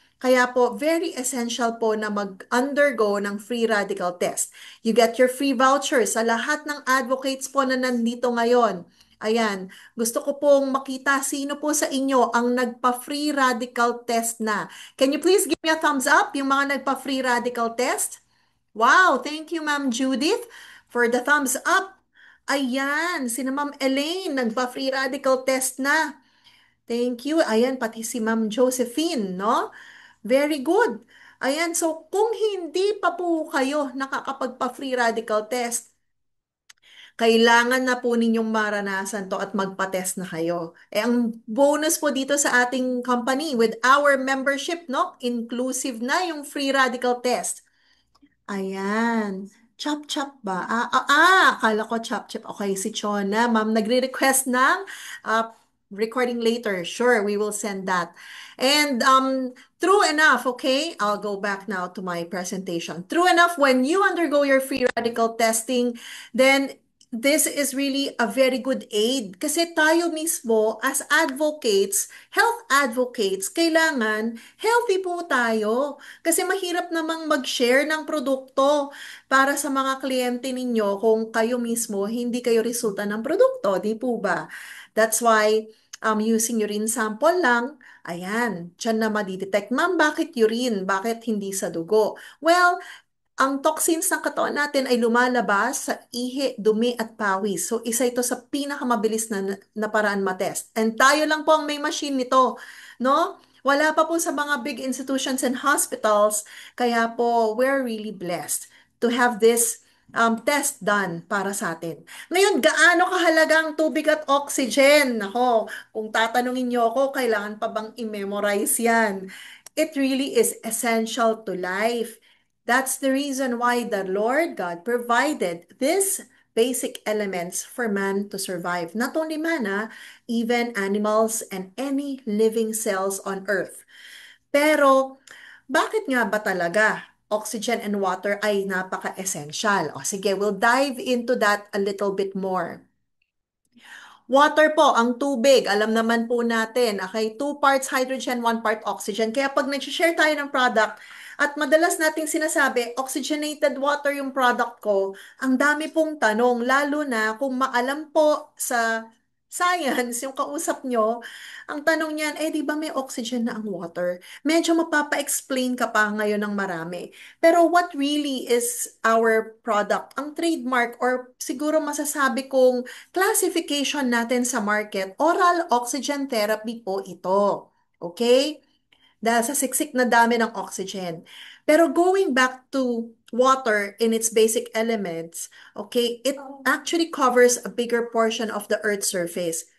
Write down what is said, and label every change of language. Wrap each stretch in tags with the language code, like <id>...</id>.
<tl>Kaya po, very essential po na mag-undergo ng free radical test.</tl> <en>You get your free voucher</en> <tl>sa lahat ng advocates po na nandito ngayon. Ayan, gusto ko pong makita sino po sa inyo ang nagpa-free radical test na.</tl> <en>Can you please give me a thumbs up</en> <tl>yung mga nagpa-free radical test?</tl> <en>Wow, thank you Ma'am Judith for the thumbs up.</en> <tl>Ayan, si Ma'am Elaine nagpa-free radical test na. Thank you. Ayan, pati si Ma'am Josephine, no? Very good. Ayan, so kung hindi pa po kayo nakakapagpa-free radical test, kailangan na po ninyong maranasan to at magpa-test na kayo. Ang bonus po dito sa ating company with our membership, no? Inclusive na yung free radical test. Ayan. Chop-chop ba? Akala ko chop-chop. Okay, si Chona. Ma'am, nagre-request ng uh, recording later.</tl> <en>Sure, we will send that. And true enough, okay, I'll go back now to my presentation. True enough, when you undergo your free radical testing, then this is really a very good aid</en> <tl>kasi tayo mismo as advocates, health advocates, kailangan healthy po tayo. Kasi mahirap namang mag-share ng produkto para sa mga kliyente ninyo kung kayo mismo hindi kayo resulta ng produkto, di po ba?</tl> <en>That's why using urine sample lang,</en> <tl>ayan, dyan na madidetect. Ma'am, bakit urine? Bakit hindi sa dugo? Well, ang toxins ng katawan natin ay lumalabas sa ihi, dumi at pawis. So, isa ito sa pinakamabilis na paraan matest. And tayo lang po ang may machine nito, no? Wala pa po sa mga big institutions and hospitals.</tl> <en>Kaya po, we're really blessed to have this test done</en> <tl>para sa atin. Ngayon, gaano kahalaga ang tubig at oxygen? Nako, kung tatanungin niyo ako, kailangan pa bang i-memorize yan?</tl> <en>It really is essential to life. That's the reason why the Lord God provided these basic elements for man to survive. Not only man, even animals and any living cells on earth.</en> <tl>Pero, bakit nga ba talaga oxygen and water ay napaka-essential?</tl> <en>O sige, we'll dive into that a little bit more.</en> <tl>Water po, ang tubig, alam naman po natin, okay, 2 parts hydrogen, 1 part oxygen. Kaya pag nag-share tayo ng product, at madalas nating sinasabi, oxygenated water yung product ko, ang dami pong tanong, lalo na kung maalam po sa science, yung kausap nyo, ang tanong niyan, eh di ba may oxygen na ang water? Medyo mapapa-explain ka pa ngayon ng marami.</tl> <en>Pero what really is our product?</en> <tl>Ang trademark or siguro masasabi kong classification natin sa market, oral oxygen therapy po ito. Okay? Dahil sa siksik na dami ng oxygen.</tl> <en>Pero going back to water in its basic elements, okay, it actually covers a bigger portion of the Earth's surface.</en>